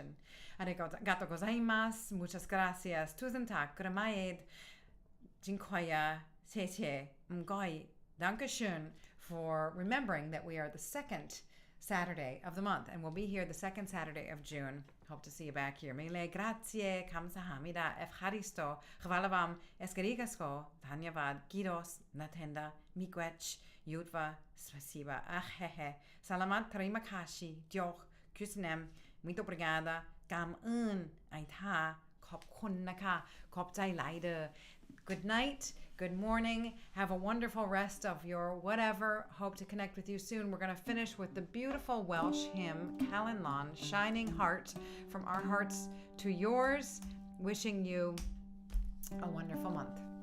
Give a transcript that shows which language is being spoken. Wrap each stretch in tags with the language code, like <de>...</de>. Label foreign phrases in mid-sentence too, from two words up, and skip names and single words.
<ja>ありがとうございます,</ja> <es>muchas gracias,</es> <da>tusen tak,</da> <en>Maid, Jinkoya, Seche, Mgoi, Dankeschön, for remembering that we are the second Saturday of the month, and we'll be here the second Saturday of June. Hope to see you back here.</en> <it>Mille grazie,</it> <en>kamsahamnida, efcharisto, chvalavam, eskerigasko, dhanyavad, gidos, natenda, miigwech, yudva, spasiba, ahehe, salamat,</en> <id>terima kasih,</id> <en>dioch, kusnem,</en> <pt>muito obrigada,</pt> <en>gam aitha,</en> <th>ขอบคุณนะคะ,</th> <lo>ຂອບໃຈຫຼາຍເດີ.</lo> <en>Good night, good morning. Have a wonderful rest of your whatever. Hope to connect with you soon. We're going to finish with the beautiful Welsh hymn, Calon Lan, Shining Heart, from our hearts to yours. Wishing you a wonderful month.</en>